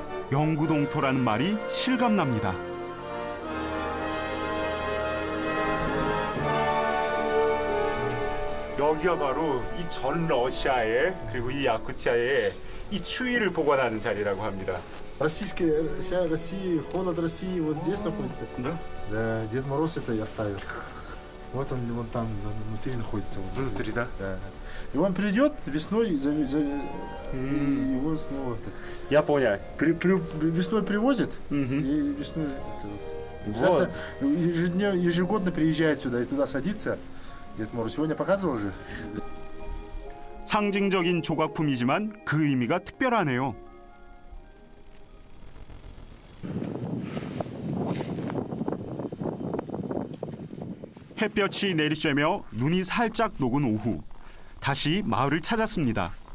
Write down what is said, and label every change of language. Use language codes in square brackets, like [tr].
[ko] 영구동토라는 말이 실감납니다. 여기가 바로 이 전 러시아의 그리고 이 야쿠티아의 이 추위를 보관하는 자리라고 합니다. [ru] Вся Россия, холод России вот здесь находится. Да? Да, Дед Мороз это и оставил. Вот он вон там внутри находится. Вот. Внутри, да? Да. И он придет весной, и его снова Я понял. весной привозит, и весной Вот. ежегодно приезжает сюда и туда садится. Дед Мороз сегодня показывал же. [ko] 상징적인 조각품이지만 그 의미가 특별하네요. 햇볕이 내리쬐며 눈이 살짝 녹은 오후, 다시 마을을 찾았습니다.